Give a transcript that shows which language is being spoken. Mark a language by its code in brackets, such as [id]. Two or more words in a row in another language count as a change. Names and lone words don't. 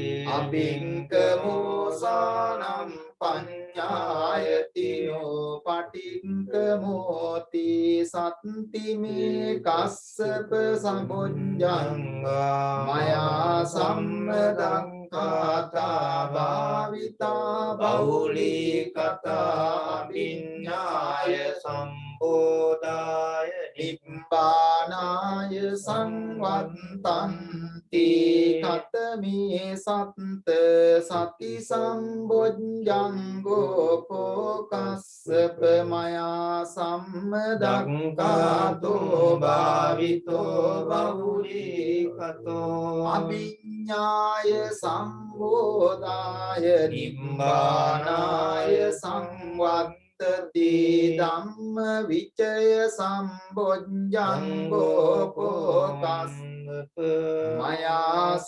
[pi] අභික්කමෝසානං පඤ්ඤායතිනෝ පටික්කමෝති සත්ති මේ කස්සප සම්බුද්ධං මයා සම්මදං කාතා භාවිතා බහුලී කතා විඤ්ඤාය සම්බෝධාය නිබ්බානාය සංවත්තන්ති කතමේ සත්ත සති සම්බොජ්ජංගෝ කෝකස්සප මයා සම්මදක්ඛාතෝ භාවිතෝ බහුලී කතෝ අභිඤ්ඤාය සම්බෝධාය නිබ්බානාය සංවත්තති ධම්ම විචය සම්බොජ්ජංගෝ කෝකස්සප මයා